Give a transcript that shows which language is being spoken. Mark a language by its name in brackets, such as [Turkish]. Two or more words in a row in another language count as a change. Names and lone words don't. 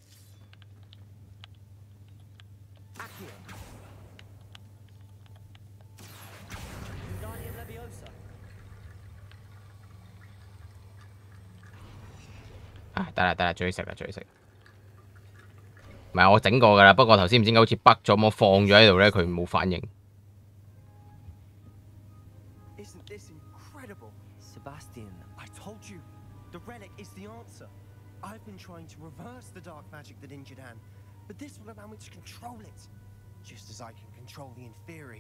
[Cantonese] 得啦，最食啦。唔係我整過㗎啦，不過頭先唔知點解好似北咗，我放咗喺度咧，佢冇反應。 [English] Sebastian, I told you, the relic is the answer. I've been trying to reverse the dark magic that injured Anne, but this will allow me to control it, just as I can control the Inferi.